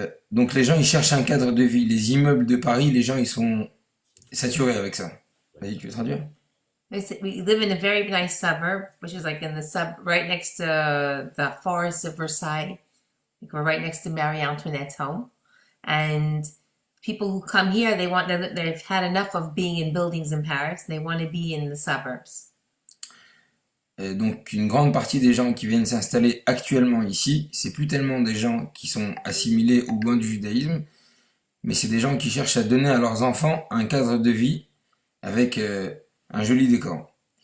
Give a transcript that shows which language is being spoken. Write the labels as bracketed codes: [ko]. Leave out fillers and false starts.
[fr] Donc les gens, ils cherchent un cadre de vie. Les immeubles de Paris, les gens, ils sont saturés avec ça. Vas-y, tu veux traduire? [en] We live in a very nice suburb, which is like in the right next to the forest of Versailles. Like we're right next to Marie Antoinette's home, and people who come here, they've had enough of being in buildings in Paris. They want to be in the suburbs. [fr] Donc une grande partie des gens qui viennent s'installer actuellement ici, c'est plus tellement des gens qui sont assimilés ou loin du judaïsme, mais c'est des gens qui cherchent à donner à leurs enfants un cadre de vie avec un joli décor.